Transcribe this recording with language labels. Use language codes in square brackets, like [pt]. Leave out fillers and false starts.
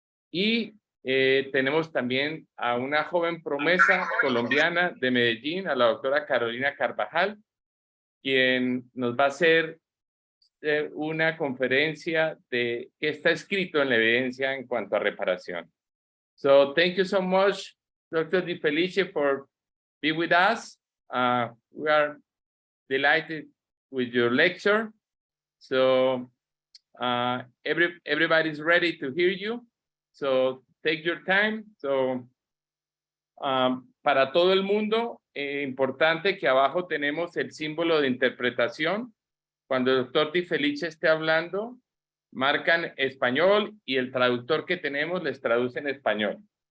[es] Y tenemos también a una joven promesa colombiana de Medellín, a la doctora Carvajal, quien nos va a hacer una conferencia de qué está escrito en la evidencia en cuanto a reparación. [en] So thank you so much, Dr. DiFelice, for being with us. We are delighted with your lecture. So everybody's ready to hear you. So take your time. [es] So para todo el mundo, importante que abajo tenemos el símbolo de interpretación. Cuando el doctor DiFelice esté hablando, marcan español y el traductor que tenemos les traduce en español.